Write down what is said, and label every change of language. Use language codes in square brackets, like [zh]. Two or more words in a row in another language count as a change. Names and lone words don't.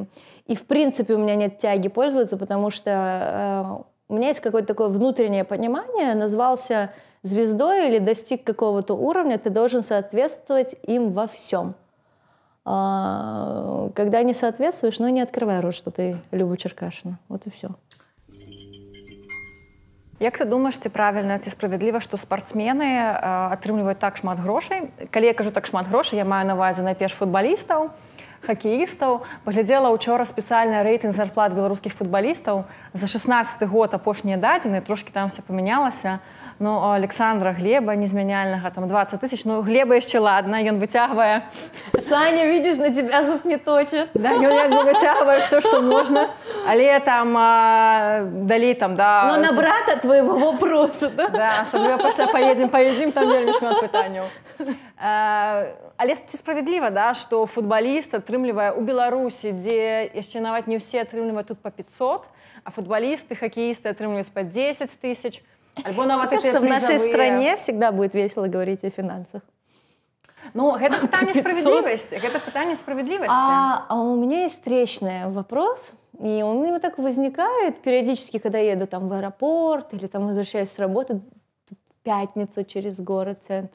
[ru] И, в принципе, у меня нет тяги пользоваться, потому что у меня есть какое-то такое внутреннее понимание, назвался звездой или достиг какого-то уровня, ты должен соответствовать им во всем. Когда не соответствуешь, не открывай рот, что ты Люба Черкашина. Вот и все. [be] Як ты думаешь, ці правильна, ці справядліва, што спартсмены атрымліваюць так шмат грошай? Калі я кажу так шмат грошай, я маю на ўвазе найперш футбалістаў, хакеістаў. Паглядзела ўчора спецыяльны рэйтынг зарплат беларускіх футбалістаў. За 16 год апошнія дадзеныя, трошкі там все памянялася. Ну, Александра Глеба незмяняльнага, там 20 тысяч. Ну, Глеба яшчэ ладно, ён выцягвае. [ru] Саня, видишь, на тебя зуб не точит. [be] Да, ён як бы выцягвае [ru] все, что можно. [be] Але там далей там, да. [ru] Но на брата твоего вопроса, да? [be] Да, асабліва пасля поедем, там вельмі шмат пытанняў. Але ці справядліва, да, што футбаліст атрымлівае ў Беларусі, дзе яшчэ нават не ўсе атрымліваюць тут по 500, [ru] а футболисты, хоккеисты отрымливают по 10 тысяч. [be] Альбо нават [ru] Мне кажется, в нашей стране всегда будет весело говорить о финансах. Ну, это питание справедливости. Это питание справедливости. А у меня есть встречный вопрос, и он у меня так возникает периодически, когда еду там в аэропорт или там возвращаюсь с работы, пятницу через город-центр.